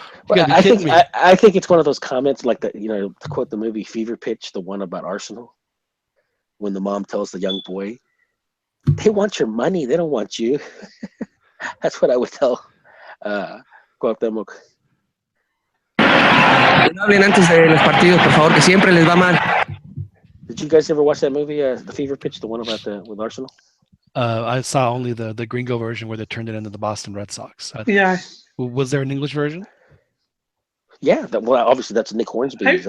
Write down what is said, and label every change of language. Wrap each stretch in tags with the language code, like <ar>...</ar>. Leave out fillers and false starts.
<en>I think it's one of those comments like that, to quote the movie Fever Pitch, the one about Arsenal, when the mom tells the young boy, "They want your money, they don't want you." That's what I would tell Cuauhtemoc.</en> <es>No hablen antes de los partidos, por favor, que siempre les va mal.</es> <en>Did you guys ever watch that movie, The Fever Pitch, the one about with Arsenal? I saw only the Gringo version where they turned it into the Boston Red Sox. Yeah. Was there an English version? Yeah, obviously that's Nick Hornsby's.</en>